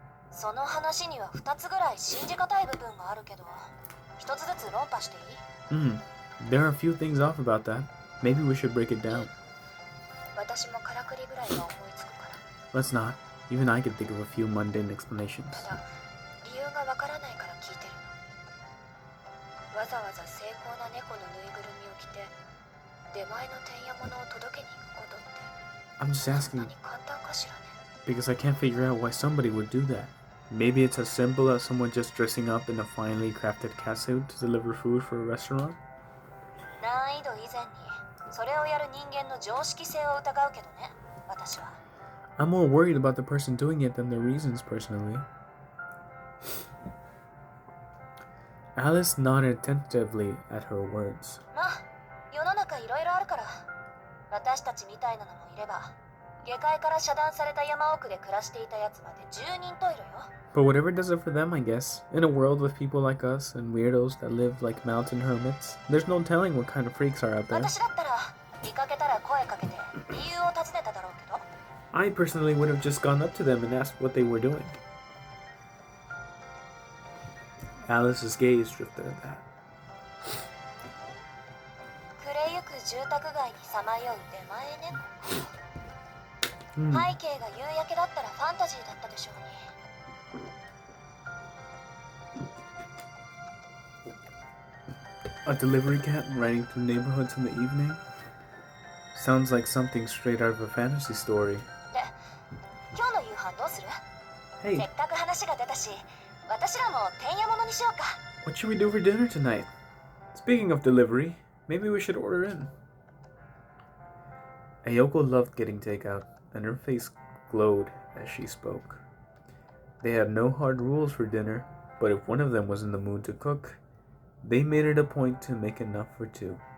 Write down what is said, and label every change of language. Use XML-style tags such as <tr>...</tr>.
<ja>その話には2つぐらい信じがたい部分があるけど、1つずつ論破していい？</ja> <en>There are a few things off about that. Maybe we should break it down.</en> <ja>私もからくりぐらいは思いつくから。</ja> <en>Let's not. Even I can think of a few mundane explanations.</en> <ja>ただ、理由がわからないから聞いてるの。わざわざ精巧な猫のぬいぐるみを着て、出前のてんやものを届けに行くことって、</ja> <en>I'm just</en> <ja>そん</ja> <en>asking</en> <ja>なに簡単かしらね。</ja> <en>because I can't figure out why somebody would do that. Maybe it's as simple as someone just dressing up in a finely crafted catsuit to deliver food for a restaurant.</en> <ja>難易度以前に、それをやる人間の常識性を疑うけどね、私は。</ja> <en>I'm more worried about the person doing it than the reasons personally. Alice nodded tentatively at her words.</en> <ja>まあ世の中いろいろあるから私たちみたいなのもいれば下界から遮断された山奥で暮らしていたやつまで10人といるよ</ja> <en>But whatever does it for them, I guess. In a world with people like us and weirdos that live like mountain hermits, there's no telling what kind of freaks are out there.</en> <ja>私だったら見かけたら声かけて理由を尋ねただろうけど</ja> <en>I personally would have just gone up to them and asked what they were doing. Alice's gaze drifted at that.</en> <ja>暮れゆく住宅街にさまよう出前ね、背景が夕焼けだったらファンタジーだったでしょうに</ja> <en>A delivery cat riding through neighborhoods in the evening? Sounds like something straight out of a fantasy story.</en> <ja>で、今日の夕飯どうする</ja> <en>Hey,</en> <ja>せっかく話が出たし、私らもてんやものにしようか</ja> <en>what should we do for dinner tonight? Speaking of delivery, maybe we should order in. Ayoko loved getting takeout, and her face glowed as she spoke. They had no hard rules for dinner, but if one of them was in the mood to cook, they made it a point to make enough for two.</en>